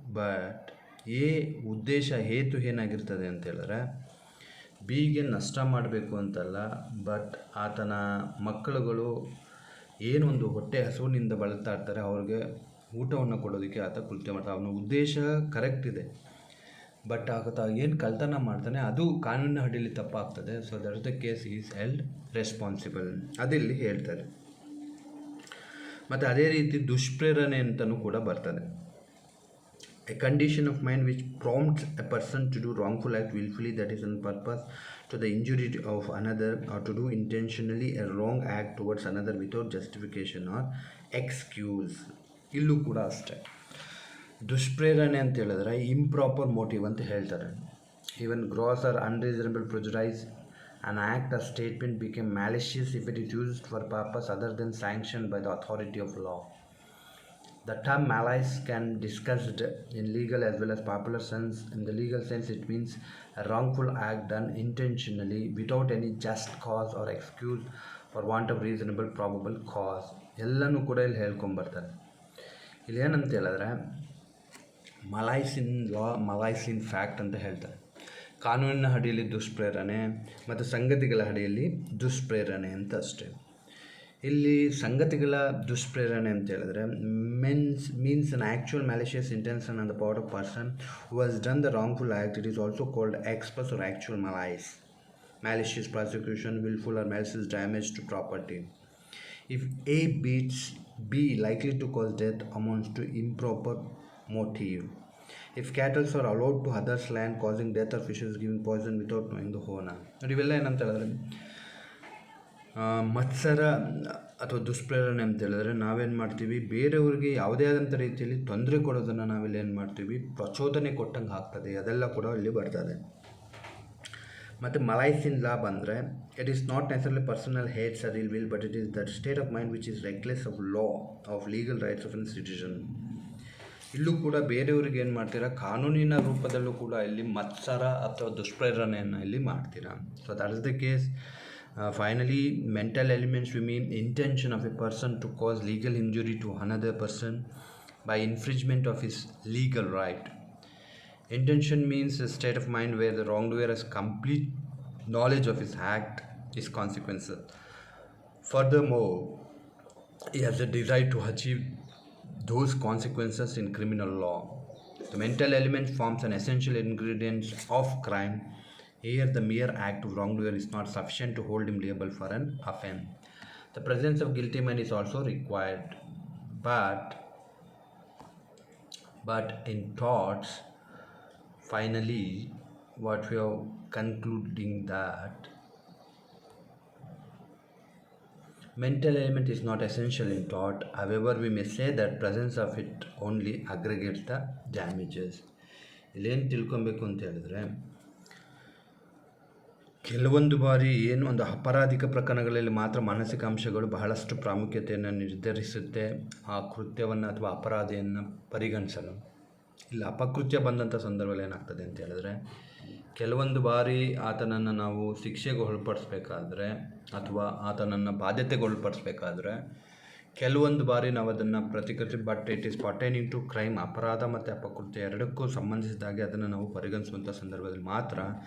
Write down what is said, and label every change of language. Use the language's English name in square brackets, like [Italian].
[Kannada] But A ಉದ್ದೇಶ ಹೇತು ಏನಾಗಿರ್ತದೆ ಅಂತ ಹೇಳಿದ್ರೆ, ಬಿಗೆ ನಷ್ಟ ಮಾಡಬೇಕು ಅಂತಲ್ಲ, ಬಟ್ ಆತನ ಮಕ್ಕಳುಗಳು ಏನೊಂದು ಹೊಟ್ಟೆ ಹಸುವಿನಿಂದ ಬಳಲ್ತಾ ಇರ್ತಾರೆ, ಅವ್ರಿಗೆ ಊಟವನ್ನು ಕೊಡೋದಕ್ಕೆ ಆತ ಕೃತ್ಯ ಮಾಡ್ತಾನೆ. ಅವನ ಉದ್ದೇಶ ಕರೆಕ್ಟ್ ಇದೆ, ಬಟ್ ಆತ ಏನು ಕಳ್ತನ ಮಾಡ್ತಾನೆ ಅದು ಕಾನೂನಿನ ಅಡಿಯಲ್ಲಿ ತಪ್ಪಾಗ್ತದೆ. [English] so that is the case is held responsible, [Kannada] ಅದಿಲ್ಲಿ ಹೇಳ್ತಾರೆ. ಮತ್ತು ಅದೇ ರೀತಿ ದುಷ್ಪ್ರೇರಣೆ ಅಂತಲೂ ಕೂಡ ಬರ್ತದೆ. [English] A condition of mind which prompts a person to do wrongful act willfully, that is on purpose, to the injury of another, or to do intentionally a wrong act towards another without justification or excuse. [Kannada] ಇಲ್ಲೂ ಕೂಡ ಅಷ್ಟೇ, ದುಷ್ಪ್ರೇರಣೆ ಅಂತ ಹೇಳಿದ್ರೆ improper motive ಅಂತ ಹೇಳ್ತಾರೆ. [English] Even gross or unreasonable prejudice, an act or statement became malicious if it is used for purpose other than sanctioned by the authority of law. The term malice can be discussed in legal as well as popular sense. In the legal sense, it means a wrongful act done intentionally without any just cause or excuse for want of reasonable probable cause. [Kannada] ಎಲ್ಲನೂ ಕೂಡ ಇಲ್ಲಿ ಹೇಳ್ಕೊಂಬರ್ತಾರೆ. ಇಲ್ಲಿ ಏನಂತ ಹೇಳಿದ್ರೆ, ಮಲೈಸ್ ಇನ್ ಲಾ, ಮಲೈಸ್ in fact ಅಂತ ಹೇಳ್ತಾರೆ. ಕಾನೂನಿನ ಅಡಿಯಲ್ಲಿ ದುಷ್ಪ್ರೇರಣೆ ಮತ್ತು ಸಂಗತಿಗಳ ಅಡಿಯಲ್ಲಿ ದುಷ್ಪ್ರೇರಣೆ ಅಂತ ಅಷ್ಟೇ. ಇಲ್ಲಿ ಸಂಗತಿಗಳ ದುಷ್ಪ್ರೇರಣೆ ಅಂತ ಹೇಳಿದ್ರೆ [English] means an actual malicious intention on the part of person who has done the wrongful act. It is also called express or actual malice, malicious prosecution, willful or malicious damage to property. If A beats B likely to cause death amounts to improper motive. If cattle are allowed to others' land causing death or fishes giving poison without knowing the owner. [Kannada] ಇವೆಲ್ಲ ಏನಂತ ಹೇಳಿದ್ರೆ, ಮತ್ಸರ ಅಥವಾ ದುಷ್ಪ್ರೇರಣೆ ಅಂತ ಹೇಳಿದ್ರೆ ನಾವೇನು ಮಾಡ್ತೀವಿ, ಬೇರೆಯವ್ರಿಗೆ ಯಾವುದೇ ಆದಂಥ ರೀತಿಯಲ್ಲಿ ತೊಂದರೆ ಕೊಡೋದನ್ನು ನಾವಿಲ್ಲಿ ಏನು ಮಾಡ್ತೀವಿ, ಪ್ರಚೋದನೆ ಕೊಟ್ಟಂಗೆ ಆಗ್ತದೆ. ಅದೆಲ್ಲ ಕೂಡ ಇಲ್ಲಿ ಬರ್ತದೆ. [English] ಮತ್ತು malice in law ಬಂದರೆ, it is not necessarily personal hates or ill will, but it is that state of mind which is regardless of law of legal rights of an citizen. [Kannada] ಇಲ್ಲೂ ಕೂಡ ಬೇರೆಯವ್ರಿಗೆ ಏನು ಮಾಡ್ತೀರಾ, ಕಾನೂನಿನ ರೂಪದಲ್ಲೂ ಕೂಡ ಇಲ್ಲಿ ಮತ್ಸರ ಅಥವಾ ದುಷ್ಪ್ರೇರಣೆಯನ್ನು ಇಲ್ಲಿ ಮಾಡ್ತೀರಾ. [English] So that is the case. Finally, mental elements we mean intention of a person to cause legal injury to another person, by infringement of his legal right. Intention means a state of mind where the wrongdoer has complete knowledge of his act, his consequences. Furthermore, he has a desire to achieve those consequences in criminal law. The mental element forms an essential ingredient of crime. Here, the mere act of wrongdoer is not sufficient to hold him liable for an offense. The presence of guilty mind is also required, but in torts, finally, what we are concluding that mental element is not essential in tort. However, we may say that presence of it only aggregates the damages. [Kannada] ಇಲ್ಲೇನು ತಿಳ್ಕೊಬೇಕು ಅಂತ ಹೇಳಿದ್ರೆ, ಕೆಲವೊಂದು ಬಾರಿ ಏನು ಒಂದು ಅಪರಾಧಿಕ ಪ್ರಕರಣಗಳಲ್ಲಿ ಮಾತ್ರ ಮಾನಸಿಕ ಅಂಶಗಳು ಬಹಳಷ್ಟು ಪ್ರಾಮುಖ್ಯತೆಯನ್ನು ನಿರ್ಧರಿಸುತ್ತೆ ಆ ಕೃತ್ಯವನ್ನು ಅಥವಾ ಅಪರಾಧಿಯನ್ನು ಪರಿಗಣಿಸಲು. ಇಲ್ಲ ಅಪಕೃತ್ಯ ಬಂದಂಥ ಸಂದರ್ಭದಲ್ಲಿ ಏನಾಗ್ತದೆ ಅಂತ ಹೇಳಿದ್ರೆ, ಕೆಲವೊಂದು ಬಾರಿ ಆತನನ್ನು ನಾವು ಶಿಕ್ಷೆಗೆ ಒಳಪಡಿಸ್ಬೇಕಾದ್ರೆ ಅಥವಾ ಆತನನ್ನು ಬಾಧ್ಯತೆಗೊಳಪಡಿಸ್ಬೇಕಾದ್ರೆ ಕೆಲವೊಂದು ಬಾರಿ ನಾವು ಅದನ್ನು ಪ್ರತಿಕ್ರಿಯೆ, [English] but it is pertaining to crime, [Kannada] ಅಪರಾಧ ಮತ್ತು ಅಪಕೃತ್ಯ ಎರಡಕ್ಕೂ ಸಂಬಂಧಿಸಿದಾಗೆ ಅದನ್ನು ನಾವು ಪರಿಗಣಿಸುವಂಥ ಸಂದರ್ಭದಲ್ಲಿ ಮಾತ್ರ